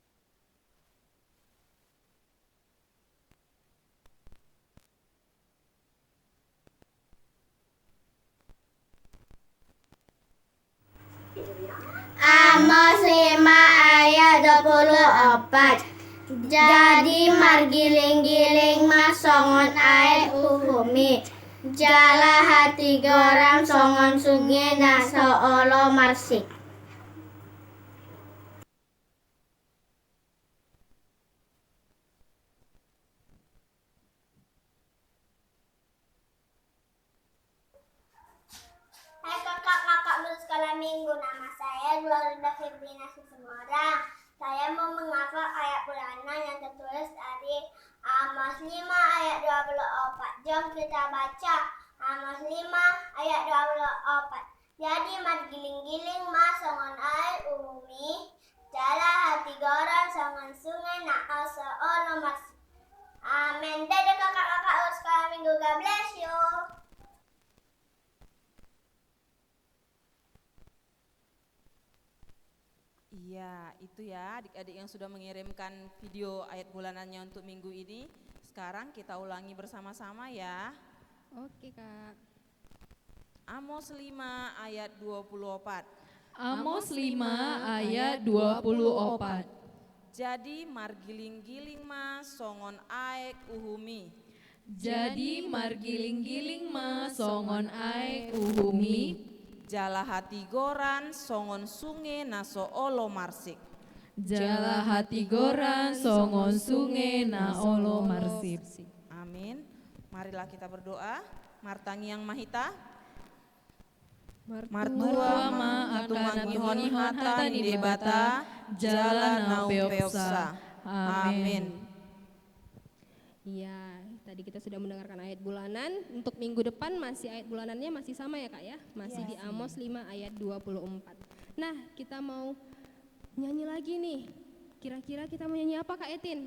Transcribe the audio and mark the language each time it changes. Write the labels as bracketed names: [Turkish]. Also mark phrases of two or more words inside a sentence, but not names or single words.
[Indonesian] Amos 5 ayat 24. [Batak Toba] Jadi margiling-giling masongon ae uhumi, jala hati goram songon sungai naso olo marsik. [Indonesian] Hai kakak-kakak sekolah minggu, nama saya Glorinda Febrina Susemora. Saya mau menghafal ayat bulanan yang tertulis dari Amos 5 ayat 24. Jom kita baca Amos 5 ayat 24. [Batak Toba] Jadi margiling-giling mas songon air umi, jala hati goran songon sungai nak asa ono mas. [Indonesian] Amin. Dadah kakak-kakak sekolah minggu, [English] God bless you. [Indonesian] Iya, itu ya adik-adik yang sudah mengirimkan video ayat bulanannya untuk minggu ini. Sekarang kita ulangi bersama-sama ya. Oke Kak. Amos 5 ayat 24. Amos 5 ayat 24. [Batak Toba] Jadi margiling-giling ma songon aek uhumi. Jadi margiling-giling ma songon ae uhumi, Jala hati goran songon sunge naso olo marsik. Jala hati goran songon sungai na olo marsip. [Indonesian] Amin. Marilah kita berdoa. Martani yang mahita. [Batak Toba] Martua ma atumangihon hata ni debata jalan nau peopsa. [Indonesian] Amin. Iya, tadi kita sudah mendengarkan ayat bulanan. Untuk minggu depan masih ayat bulanannya masih sama ya Kak ya? Masih di Amos 5 ayat 24. Nah, kita mau nyanyi lagi nih. Kira-kira kita mau nyanyi apa Kak Etin?